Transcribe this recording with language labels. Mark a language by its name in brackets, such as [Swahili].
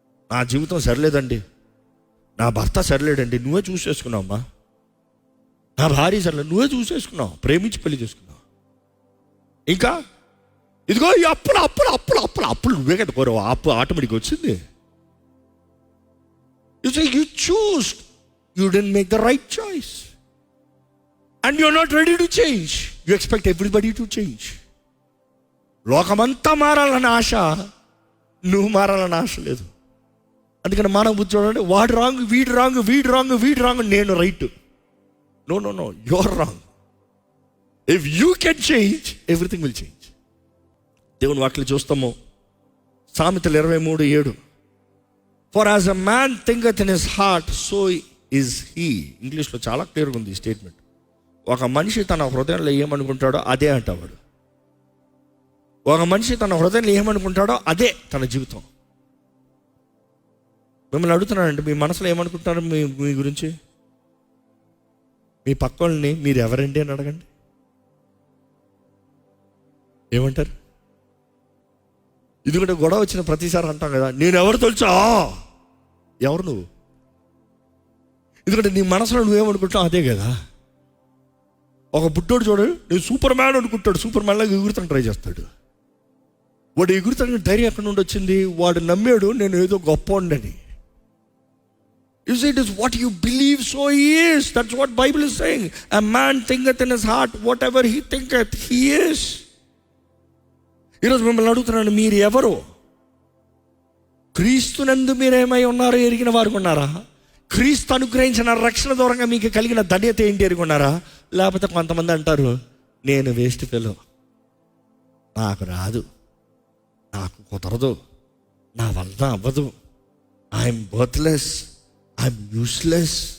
[Telugu] నా జీవితం సరిలేదండి, నా భర్త సరిలేడండి, నువ్వే చూసి చేసుకున్నావమ్మా. నా భార్య సరిలేదు, నువ్వే చూసి చేసుకున్నావు, ప్రేమించి పెళ్లి చేసుకున్నావు. ఇంకా ఇదిగో ఈ అప్పులు అప్పులు అప్పులు అప్పులు అప్పులు నువ్వే కదా కోరవు, అప్పు ఆటోమేటిక్గా వచ్చింది. [English] You choose, you didn't make the right choice and you're not ready to change. You expect everybody to change. [Telugu] లోకమంతా మారాలన్న ఆశ, నువ్వు మారాలన్న ఆశ లేదు. అందుకని మానవ బుద్ధి చూడండి, వాడు రాంగ్, వీడు రాంగ్, వీడు రాంగ్, వీడు రాంగ్, నేను right. [English] No no no, your wrong. If you can change, everything will change. [Telugu] దేవుని వాక్యం చూస్తాము, సామెతలు 23:7. [English] For as a man thinketh in his heart, so is he. [Telugu] ఇంగ్లీష్లో చాలా క్లియర్గా ఉంది ఈ స్టేట్మెంట్. ఒక మనిషి తన హృదయంలో ఏమనుకుంటాడో అదే అంటాడు. ఒక మనిషి తన హృదయంలో ఏమనుకుంటాడో అదే తన జీవితం. మిమ్మల్ని అడుగుతున్నానండి, మీ మనసులో ఏమనుకుంటారు మీ గురించి? మీ పక్కల్ని మీరు ఎవరండి అని అడగండి, ఏమంటారు? ఎందుకంటే గొడవ వచ్చిన ప్రతిసారి అంటాం కదా, నేను ఎవరు తెలుసా, ఎవరు నువ్వు? ఎందుకంటే నీ మనసులో నువ్వేమనుకుంటావు అదే కదా. ఒక బుడ్డోడు చూడు, నేను సూపర్ మ్యాన్ అనుకుంటాడు, సూపర్ మ్యాన్ లాగా ఎగురుతాను ట్రై చేస్తాడు. వాడు ఎగురుతానికి ధైర్యం ఎక్కడి నుండి వచ్చింది? వాడు నమ్మాడు నేను ఏదో గొప్ప ఉండని. [English] You see, it is what you believe, so he is. That's what Bible is saying. A man thinketh in his heart, whatever he thinketh, he is. [Telugu] ఈరోజు మిమ్మల్ని అడుగుతున్నాను, మీరు ఎవరు? క్రీస్తునందు మీరేమై ఉన్నారో ఎరిగిన వారు ఉన్నారా? క్రీస్తు అనుగ్రహించిన రక్షణ దూరంగా మీకు కలిగిన ధన్యత ఏంటి ఎరిగి ఉన్నారా? లేకపోతే కొంతమంది అంటారు, నేను వేస్ట్ ఫెలో, నాకు రాదు, నాకు కుదరదు, నా వల్ల అవ్వదు, [English] I'm birthless, I'm useless.